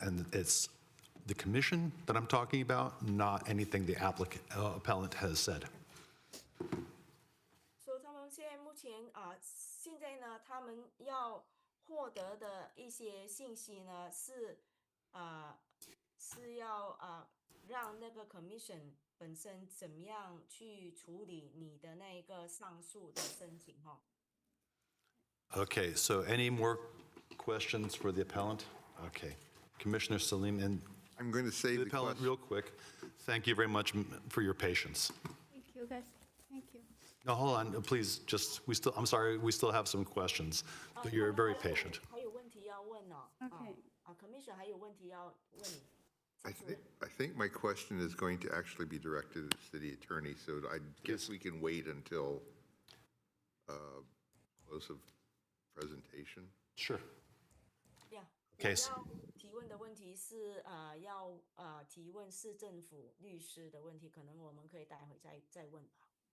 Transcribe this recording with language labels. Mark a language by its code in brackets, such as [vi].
[en] And it's the commission that I'm talking about, not anything the appellant has said. [zh] So 他们现在目前现在呢，他们要获得的一些信息呢，是要让那个 commission 本身怎么样去处理你的那个上诉的申请哈。 [en] Okay, so any more questions for the appellant? Okay. Commissioner Salim, and I'm going to say the the appellant, question. real quick, thank you very much for your patience. thank you guys. Thank you. No, hold on, please, I'm sorry, we still have some questions, but you're very patient. [zh] 还有问题要问哦。 [en] Okay. [zh] Commission 还有问题要问你。 [en] I think my question is going to actually be directed at the city attorney, so I guess we can wait until close of presentation. Sure. Yeah. Okay. [zh] 我要提问的问题是要提问市政府律师的问题，可能我们可以待会再问吧。